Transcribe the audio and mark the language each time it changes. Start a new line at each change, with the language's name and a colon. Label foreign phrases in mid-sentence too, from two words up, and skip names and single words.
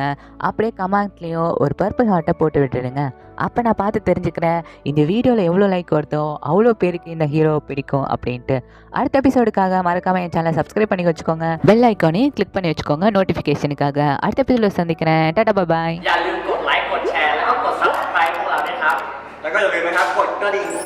Tamil: அப்படியே கமெண்ட்லேயும் ஒரு பர்பிள் ஹார்ட்டை போட்டு விட்டுடுங்க. அப்போ நான் பார்த்து தெரிஞ்சுக்கிறேன் இந்த வீடியோவில் எவ்வளோ லைக் வருதோ அவ்வளோ பேருக்கு இந்த ஹீரோவை பிடிக்கும் அப்படின்ட்டு. அடுத்த எபிசோடுக்காக மறக்காமல் என் சேனலை சப்ஸ்கிரைப் பண்ணி வச்சுக்கோங்க. பெல் ஐக்கானையும் கிளிக் பண்ணி வச்சுக்கோங்க நோட்டிஃபிகேஷனுக்காக. அடுத்த எபிசோடில் சந்திக்கிறேன்.
English: tata bye.
Thai: อย่าลืมกดไลค์กดแชร์แล้วก็กด Subscribe พวกเราด้วยครับแล้วก็อย่าลืมนะครับกดกระดิ่ง